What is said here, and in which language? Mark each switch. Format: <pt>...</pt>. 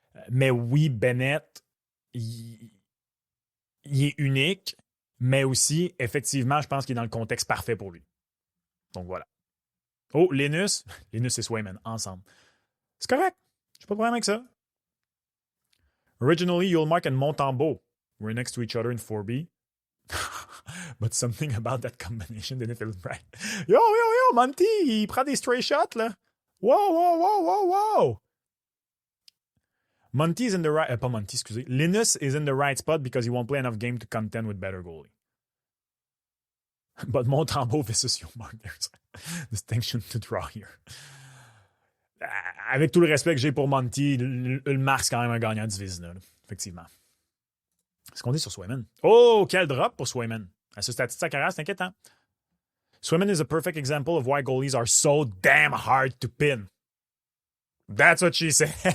<fr>Mais oui, Bennett, il est unique, mais aussi, effectivement, je pense qu'il est dans le contexte parfait pour lui. Donc, voilà. Oh, Linus. Linus et Swayman, ensemble. C'est correct. J'ai pas de problème avec ça.</fr> <en>Originally, Yulmark and Montembeault were next to each other in 4B. But something about that combination didn't feel right.</en> <fr>Yo, Monty, il prend des stray shots, là. Wow.</fr> <en>Monty is in the right...</en> <fr>pas Monty, excusez.</fr> <en>Linus is in the right spot because he won't play enough game to contend with better goalie. But Montembeault versus Yulmark, there's a distinction to draw here.</en> <fr>Avec tout le respect que j'ai pour Monty, Ulmark, c'est quand même un gagnant du Vizina, effectivement. Ce qu'on dit sur Swayman. Oh, quel drop pour Swayman. À ce stade de sa carrière, c'est inquiétant.</fr> <en>Swayman is a perfect example of why goalies are so damn hard to pin. That's what she said.</en>